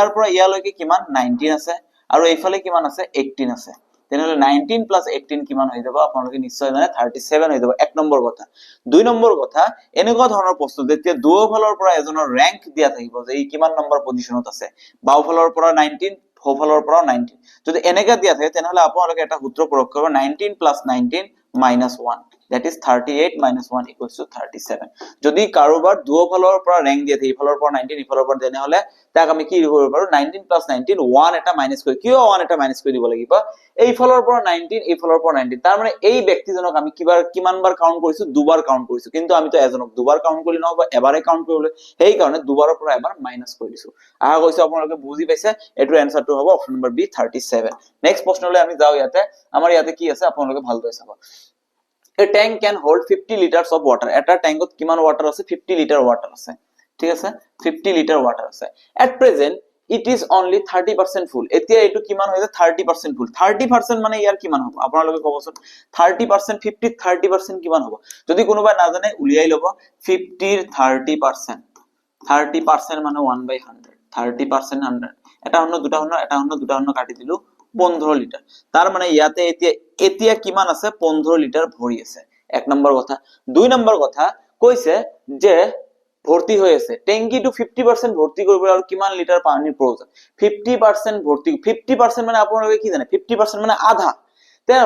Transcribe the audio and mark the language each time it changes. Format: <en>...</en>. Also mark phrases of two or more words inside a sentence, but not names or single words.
<as>পৰা ইয়ালৈকে কিমান 19 আছে আৰু এই ফালে কিমান আছে 18 আছে তেনেহলে 19 plus 18 কিমান হৈ যাব আপোনালোকে নিশ্চয় জানে 37 হৈ যাব এক নম্বৰ কথা দুই নম্বৰ কথা এনেকুৱা ধৰণৰ প্ৰশ্ন যেতিয়া দুফালৰ পৰা এজনৰ ৰেংক দিয়া থাকিব যে ই কিমান নম্বৰ পজিশনত আছে বাওফালৰ পৰা 19 সোফালৰ পৰা 19 যদি এনেকা দিয়া থাকে তেনেহলে আপোনালোকে এটা সূত্ৰ প্ৰয়োগ কৰিব 19</as> <en>plus 19 minus 1 that is 38 minus 1 equals to</en> <as>37 যদি কাৰোবাৰ দুফালৰ পৰা ৰেংক দিয়া থাকে ইফালৰ পৰা 19 ইফালৰ পৰা তেনেহলে তাক আমি কি কৰিব পাৰো 19 plus 19 1 এটা মাইনাস কৰি কিয় 1 এটা মাইনাস কৰি দিব লাগিব এই ফালৰ পৰা 19 এই ফালৰ পৰা 19 তাৰ মানে এই ব্যক্তিজনক আমি কিমানবাৰ কাউন্ট কৰিছো দুবাৰ কাউন্ট কৰিছো কিন্তু আমি তো এজনক দুবাৰ কাউন্ট কৰিলে নহব এবাৰে কাউন্ট কৰিলে সেই কাৰণে দুবাৰৰ পৰা এবাৰ মাইনাস কৰি দিছো আহা কৈছে আপোনালোকে বুজি পাইছে এটো এনসাৰটো হ'ব অপচন নম্বৰ বি 37 নেক্সট প্ৰশ্নলৈ আমি যাও ইয়াতে আমাৰ ইয়াতে কি আছে আপোনালোকে ভালদৰে চাব</as> <en>A tank can hold 50 liters of water.</en> <as>এটা ট্যাঙ্কত কিমান ওয়াটার আছে 50</as> <en>liter water</en> <as>আছে ঠিক আছে 50</as> <en>liter water</en> <as>আছে</as> <en>at present it is only 30% full</en> <as>এতিয়া এটো কিমান হইছে 30% full 30% মানে ইয়াৰ কিমান হ'ব আপোনালোকে কবচোন 30% 50 30% কিমান হ'ব যদি কোনোবা না জানে উলিয়াই লব 50 ৰ 30% মানে 1/100 30% 100 এটা অন্য দুটা অন্য কাটি দিলু 15 লিটার তার মানে ইয়াতে এতিয়া কিমান আছে 15 লিটার ভৰি আছে এক নম্বৰ কথা দুই নম্বৰ কথা কৈছে যে ভৰ্তি হৈ আছে ট্যাঙ্কিটো 50% ভৰ্তি কৰিবলৈ আৰু কিমান লিটাৰ পানীৰ প্ৰয়োজন 50% ভৰ্তি 50% মানে আপোনালোকে কি জানে 50% মানে আধা তেনেহলে</as>